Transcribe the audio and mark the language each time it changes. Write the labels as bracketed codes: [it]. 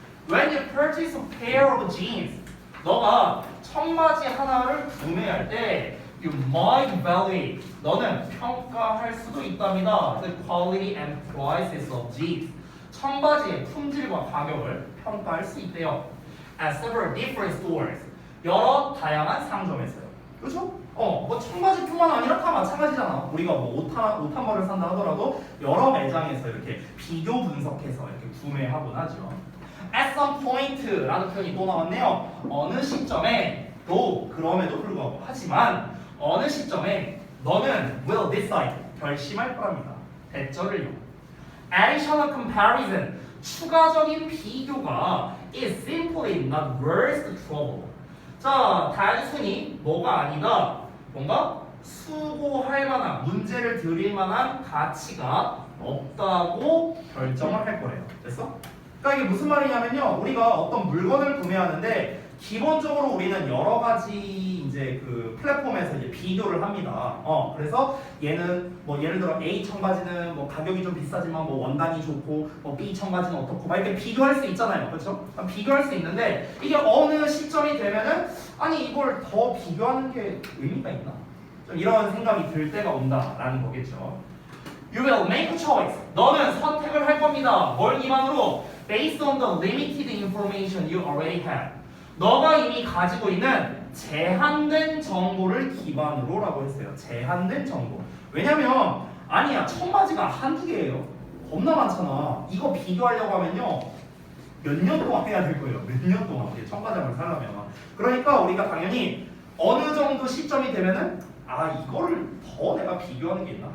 [en] When you purchase a pair of jeans, [ko] 너가 청바지 하나를 구매할 때 [en] you might evaluate, [ko] 너는 평가할 수도 있답니다. [en] The quality and prices of jeans, [ko] 청바지의 품질과 가격을 평가할 수 있대요. [en] At several different stores, [ko] 여러 다양한 상점에서요. 그렇죠? 뭐 청바지뿐만 아니라 다 마찬가지잖아. 우리가 뭐 옷 한 벌을 산다 하더라도 여러 매장에서 이렇게 비교 분석해서 이렇게 구매하곤 하죠. At some point라는 표현이 또 나왔네요. 어느 시점에 또 그럼에도 불구하고 하지만 어느 시점에 너는 [en] will decide [ko] 결심할 거랍니다. 대절을요. [en] Additional comparison [ko] 추가적인 비교가 [en] is simply not worth the trouble. [ko] 자, 단순히 뭐가 아니다. 뭔가 수고할 만한 문제를 드릴 만한 가치가 없다고 결정을 할 거예요. 됐어? 그러니까 이게 무슨 말이냐면요. 우리가 어떤 물건을 구매하는데 기본적으로 우리는 여러 가지 이제 그 플랫폼에서 이제 비교를 합니다. 그래서 얘는 뭐 예를 들어 A 청바지는 뭐 가격이 좀 비싸지만 뭐 원단이 좋고 뭐 B 청바지는 어떻고 막 이렇게 비교할 수 있잖아요. 그렇죠? 비교할 수 있는데 이게 어느 시점이 되면은 아니 이걸 더 비교하는 게 의미가 있나? 좀 이런 생각이 들 때가 온다라는 거겠죠. [en] You will make a choice. [ko] 너는 선택을 할 겁니다. 뭘 기반으로? [en] Based on the limited information you already have. [ko] 너가 이미 가지고 있는 제한된 정보를 기반으로라고 했어요. 제한된 정보. 왜냐면 아니야 청바지가 한두 개예요. 겁나 많잖아. 이거 비교하려고 하면요 몇 년 동안 해야 될 거예요. 몇 년 동안 우리 청바지를 사려면. 그러니까 우리가 당연히 어느 정도 시점이 되면은 이거를 더 내가 비교하는 게 있나?